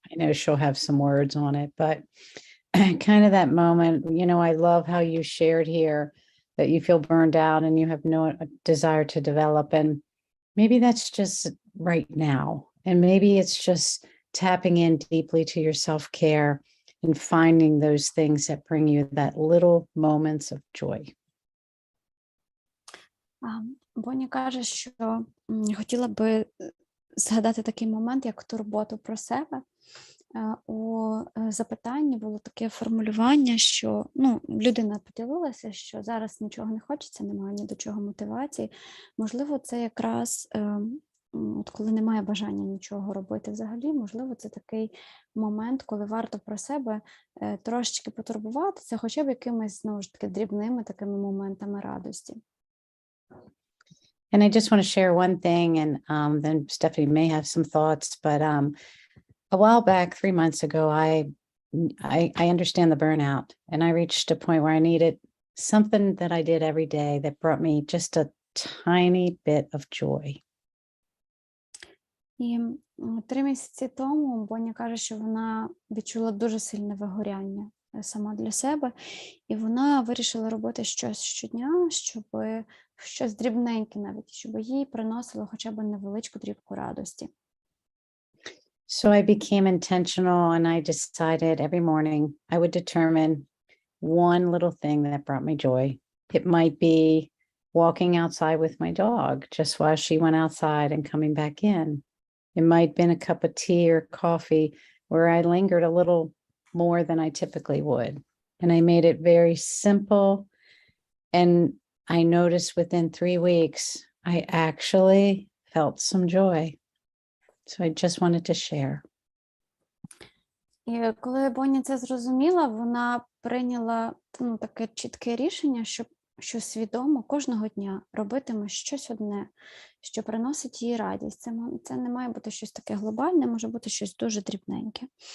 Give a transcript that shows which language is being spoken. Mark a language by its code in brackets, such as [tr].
[en] I know she'll have some words on it, but kind of that moment, I love how you shared here that you feel burned out and you have no desire to develop. And maybe that's just right now. And maybe it's just tapping in deeply to your self-care and finding those things that bring you that little moments of joy. [uk] Боня каже, що хотіла би згадати такий момент, як турботу про себе. У запитанні було таке формулювання, що людина поділилася, що зараз нічого не хочеться, немає ні до чого мотивації. Можливо, це якраз, от коли немає бажання нічого робити взагалі, можливо, це такий момент, коли варто про себе трошечки потурбуватися, хоча б якимись, знову ж таки, дрібними такими моментами радості. [en] And I just want to share one thing, and then Stephanie may have some thoughts, but a while back, 3 months ago, I understand the burnout, and I reached a point where I needed something that I did every day that brought me just a tiny bit of joy. [uk] І 3 місяці тому Боня каже, що вона відчула дуже сильне вигоряння сама для себе, і вона вирішила робити щось щодня, щоб щось дрібненьке навіть, щоб їй приносило хоча б невеличку дрібку радості. [en] So I became intentional, and I decided every morning I would determine one little thing that brought me joy. It might be walking outside with my dog just while she went outside and coming back in. It might have been a cup of tea or coffee where I lingered a little more than I typically would. And I made it very simple. And I noticed within 3 weeks, I actually felt some joy. So I just wanted to share. [uk] І коли Бонні це зрозуміла, вона прийняла таке чітке рішення, що свідомо кожного дня робитиме щось одне, що приносить їй радість. Це не має бути щось таке глобальне, може бути щось дуже дрібненьке.